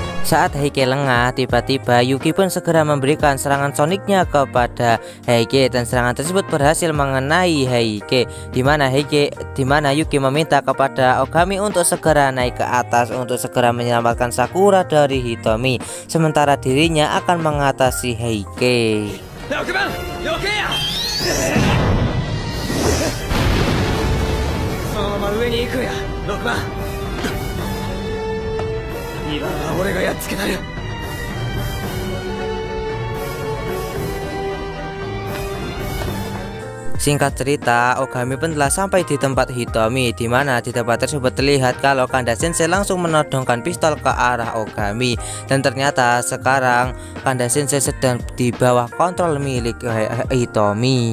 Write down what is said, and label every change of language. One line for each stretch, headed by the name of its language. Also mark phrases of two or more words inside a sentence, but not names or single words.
Indonesian: Saat Heike lengah, tiba-tiba Yuki pun segera memberikan serangan soniknya kepada Heike dan serangan tersebut berhasil mengenai Heike. Di mana Yuki meminta kepada Ogami untuk segera naik ke atas untuk segera menyelamatkan Sakura dari Hitomi, sementara dirinya akan mengatasi Heike.
Japanese: 6 番避けやそのまま上に行くんや6番2番は俺がやっつけたる
Indonesian: Singkat cerita, Ogami pun telah sampai di tempat Hitomi, di mana di tempat tersebut terlihat kalau Kanda Sensei langsung menodongkan pistol ke arah Ogami, dan ternyata sekarang Kanda Sensei sedang di bawah kontrol milik Hitomi.